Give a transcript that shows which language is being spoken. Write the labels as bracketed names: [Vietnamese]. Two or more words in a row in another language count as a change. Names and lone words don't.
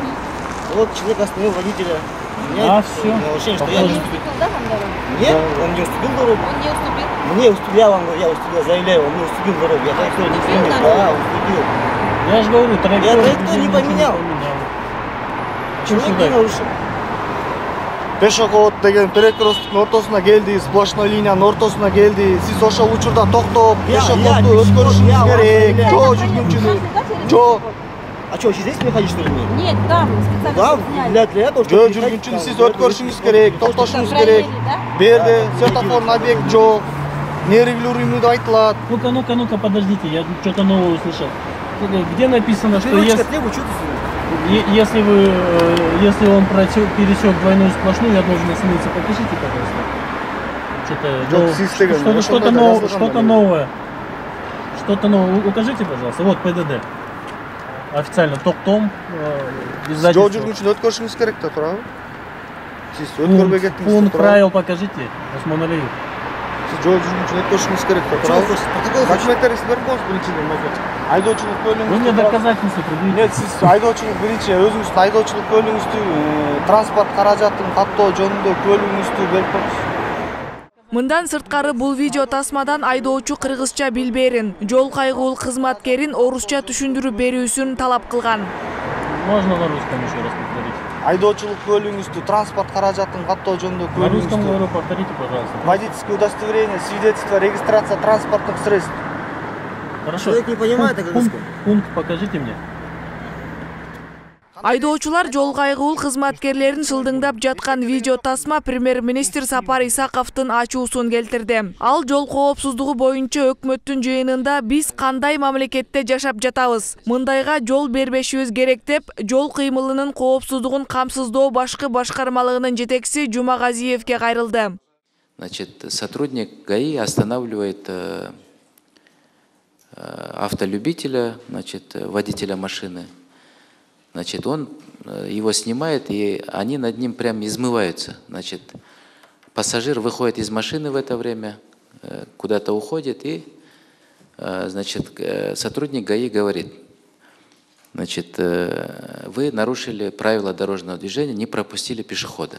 [Russian] Вот человек остановил водителя. А, все. Нарушение, что я не уступил. Уступил, да, вам дорогу? Нет, он не уступил дорогу. Он не уступил? Мне уступил, я вам говорю, я уступил, заявляю, он мне уступил дорогу. Я траекторию не Уступил изменил. дорогу? Да, уступил. Я же говорю, траекторию траекторию не поменял. Человек не нарушил. [Kyrgyz] Пешоход деген перекресттин ортосуна келди, сплошной линиянын ортосуна келди. Сиз ошол учурда токтоп, пешеходду өткөрүшүңүз керек. Жол жүргүнчүнү. Жол. [Russian] А что, здесь мне ходить, что ли, мне? Нет, там специально Да, сняли. для того, [Kyrgyz] Жол [Russian] чтобы... [Kyrgyz] жүргүнчүнү сиз өткөрүшүңүз керек, токтошуңуз керек. [Russian] Проверили, да? [Kyrgyz] Бу жерде светофордун объект жок. Нерегулируемый деп айтылат. [Russian] Ну-ка, подождите, я что-то новое услышал. Где написано, что Переводчик если... требует, что ты Если он пересек двойную сплошную, я должен остановиться. Покажите, пожалуйста. Что-то новое. Что-то новое. Укажите, пожалуйста. Вот ПДД. [Kyrgyz] Официально токтом. Жол жүргүнчүнү өткөрүшүңүз керек да, туурабы? Сиз өткөрбөй кеттиңиз. [Russian] Пункт правил покажите, Усман Алиев. [Kyrgyz] Сиз жол жүргүнчүнү өткөрүшүңүз керек да, туурабы? Документтериңизди берип коюңуз биринчиден, байке. Айдоочулук көлүгүңүздү. [Russian] Вы мне доказательства предъявите. Нет, [Kyrgyz] сиз айдоочулук биринчи өзүңүздүн айдоочулук көлүгүңүздү, транспорт каражатын каттоо жөнүндө көлүгүңүздү берип коюңуз. Мындан сырткары бул видео тасмадан айдоочу кыргызча билбээрин, жол кайгуул кызматкерин орусча түшүндүрүп берүүсүн талап кылган. [Russian] Можно на русском еще раз повторить. [Kyrgyz] Айдоочулук көлүгүңүздү, транспорт каражатын каттоо жөнүндө [Russian] На русском [Kyrgyz] көлүгүңүздү. [Russian] говорю, повторите, пожалуйста. Водительское удостоверение, свидетельство, регистрация транспортных средств. Хорошо. Человек не понимает, как русском. Пункт покажите мне. [Kyrgyz] Айдоочулар жол кайгуул кызматкерлерин шылдыңдап жаткан видео тасма премьер-министр Сапар Исаковдун ачуусун келтирди. Ал жол коопсуздугу боюнча өкмөттүн жыйынында биз кандай мамлекетте жашап жатабыз, мындайга жол бербешибиз керек деп, жол кыймылынын коопсуздугун камсыздоо башкы башкармалыгынын жетекчиси Жумагазиевке кайрылды. [Russian] Значит, сотрудник ГАИ останавливает автолюбителя, значит, водителя машины. Значит, он его снимает, и они над ним прям измываются. Значит, пассажир выходит из машины в это время, куда-то уходит, и, значит, сотрудник ГАИ говорит, значит, вы нарушили правила дорожного движения, не пропустили пешехода.